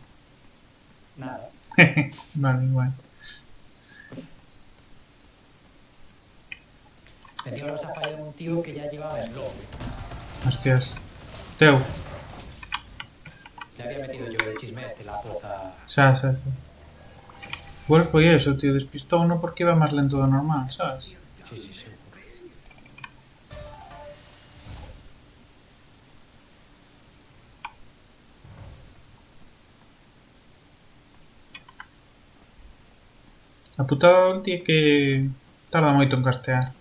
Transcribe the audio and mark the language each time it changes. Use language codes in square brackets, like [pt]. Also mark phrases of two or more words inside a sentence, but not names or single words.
[es] Nada. Vale, igual. Encima los ha fallado un tío que ya llevaba slow. Hostias. Teu. Le había metido yo el chisme este, la poza. [gl] Xa. Igual foi eso, tío. Despistou no porque iba máis lento do normal, sabes? [es] Sí, sí, seguro. [gl] A putada do ulti é que tarda moito en castear.